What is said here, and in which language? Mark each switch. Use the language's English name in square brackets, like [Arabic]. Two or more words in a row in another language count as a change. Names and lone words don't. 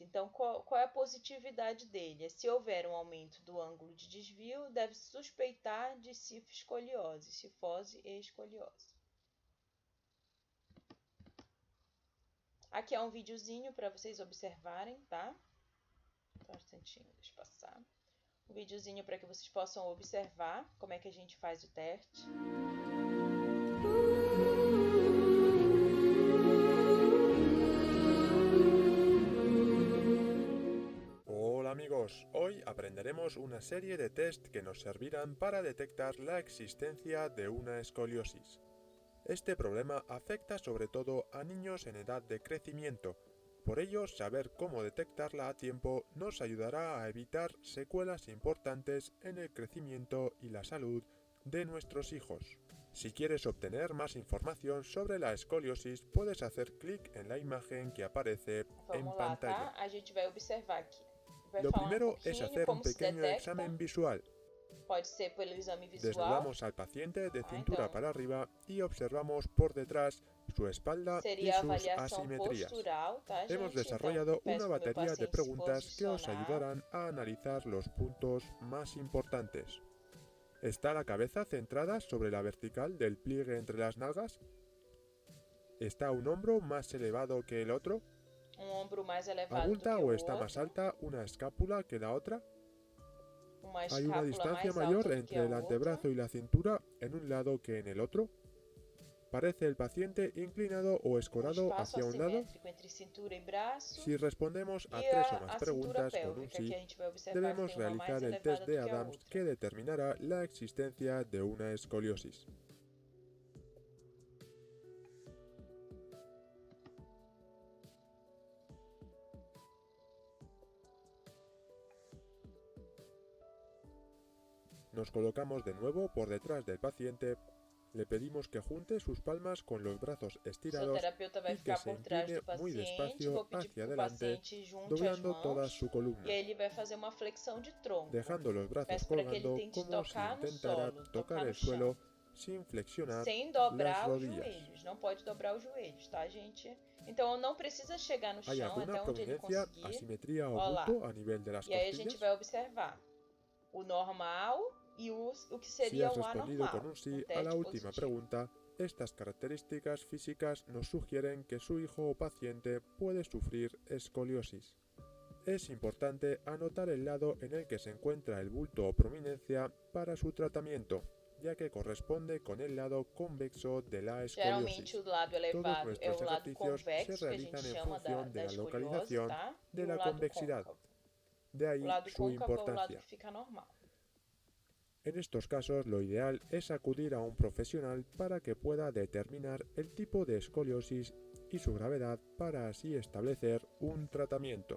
[Portuguese] Então, qual é a positividade dele? Se houver um aumento do ângulo de desvio, deve-se suspeitar de escoliose, cifose e escoliose. Aqui é um videozinho para vocês observarem, tá? Só um instantinho, deixa eu passar. Um videozinho para que vocês possam observar como é que a gente faz o teste. [Spanish] Hola amigos, hoy aprenderemos una serie de test que nos servirán para detectar la existencia de una escoliosis. Este problema afecta sobre todo a niños en edad de crecimiento, por ello saber cómo detectarla a tiempo nos ayudará a evitar secuelas importantes en el crecimiento y la salud de nuestros hijos. Si quieres obtener más información sobre la escoliosis, puedes hacer clic en la imagen que aparece en pantalla. [Portuguese] Tá? A gente vai observar aqui. [Spanish] Lo primero es hacer un pequeño examen visual. [Portuguese] Pode ser pelo exame visual. [Spanish] Desnudamos al paciente de cintura [Portuguese] Então, [Spanish] para arriba y observamos por detrás su espalda y [Portuguese] seria a [Spanish] sus [Portuguese] avaliação [Spanish] asimetrías. [Portuguese] postural, tá, [Spanish] Hemos [Portuguese] gente? Então, [Spanish] desarrollado una [Portuguese] peço pro meu [Spanish] batería de [Portuguese] paciente se [Spanish] preguntas que os [Portuguese] posicionar. [Spanish] ayudarán a analizar los puntos más importantes. ¿Está la cabeza centrada sobre la vertical del pliegue entre las nalgas? ¿Está un hombro más elevado que el otro? [Portuguese] Ombro mais elevado [Spanish] ¿Abulta [Portuguese] do que o o [Spanish] está [Portuguese] outro. [Spanish] más alta una escápula que la otra? [Portuguese] Uma [Spanish] ¿Hay una [Portuguese] escápula [Spanish] distancia [Portuguese] mais [Spanish] mayor [Portuguese] alta do que [Spanish] entre [Portuguese] a [Spanish] el [Portuguese] outra. [Spanish] antebrazo y la cintura en un lado que en el otro? ¿Parece el paciente inclinado o escorado [Portuguese] Espaço [Spanish] hacia un lado? [Portuguese] assimétrico entre cintura e braço. [Spanish] Si respondemos a [Portuguese] E [Spanish] 3 o más [Portuguese] a cintura [Spanish] preguntas con un [Portuguese] pélvica, [Spanish] sí, [Portuguese] que a gente vai observar [Spanish] debemos [Portuguese] se tem uma mais [Spanish] realizar el [Portuguese] elevada [Spanish] test [Portuguese] do [Spanish] de [Portuguese] que a [Spanish] Adams [Portuguese] outra. [Spanish] que determinará la existencia de una escoliosis. Nos colocamos de nuevo por detrás del paciente, le pedimos que junte sus palmas con los brazos [Portuguese] O [Spanish] estirados [Portuguese] fisioterapeuta vai [Spanish] y que [Portuguese] ficar [Spanish] se [Portuguese] por trás [Spanish] incline [Portuguese] do [Spanish] muy [Portuguese] paciente, [Spanish] despacio [Portuguese] vou pedir [Spanish] hacia [Portuguese] que o [Spanish] adelante, [Portuguese] paciente junte as [Spanish] doblando toda [Portuguese] mãos [Spanish] su columna, [Portuguese] e aí ele vai fazer uma flexão de tronco. [Spanish] dejando los brazos [Portuguese] Peço para que ele [Spanish] colgando [Portuguese] tente [Spanish] como si [Portuguese] tocar no [Spanish] intentara [Portuguese] solo, [Spanish] tocar [Portuguese] tocar no [Spanish] el suelo [Portuguese] chão, [Spanish] sin flexionar [Portuguese] sem [Spanish] las [Portuguese] dobrar os [Spanish] rodillas. [Portuguese] joelhos. Não pode dobrar os joelhos, tá, gente? Então não precisa chegar no [Spanish] ¿Hay [Portuguese] chão [Spanish] alguna [Portuguese] até onde ele [Spanish] prominencia, [Portuguese] conseguir. [Spanish] asimetría o [Portuguese] Ó lá. [Spanish] bulto a nivel de las [Portuguese] E aí a gente [Spanish] costillas? [Portuguese] vai observar o normal e o que [Spanish] Si [Portuguese] seria [Spanish] has [Portuguese] o [Spanish] respondido [Portuguese] anormal. [Spanish] con un sí [Portuguese] Um [Spanish] a [Portuguese] teste [Spanish] la última [Portuguese] positivo. [Spanish] pregunta, estas características físicas nos sugieren que su hijo o paciente puede sufrir escoliosis. Es importante anotar el lado en el que se encuentra el bulto o prominencia para su tratamiento, ya que corresponde con el lado convexo de la [Portuguese] Geralmente [Spanish] escoliosis. [Portuguese] o lado [Spanish] Todos [Portuguese] elevado é [Spanish] nuestros [Portuguese] o lado [Spanish] ejercicios se [Portuguese] convexo, que a gente [Spanish] realizan en [Portuguese] chama [Spanish] función de [Portuguese] da [Spanish] la [Portuguese] escoliose, [Spanish] localización [Portuguese] tá? [Spanish] de [Portuguese] E o [Spanish] la [Portuguese] lado [Spanish] convexidad. [Portuguese] côncavo. [Spanish] De [Portuguese] O [Spanish] ahí [Portuguese] lado [Spanish] su [Portuguese] côncavo é o lado [Spanish] importancia. [Portuguese] que fica normal. [Spanish] En estos casos, lo ideal es acudir a un profesional para que pueda determinar el tipo de escoliosis y su gravedad para así establecer un tratamiento.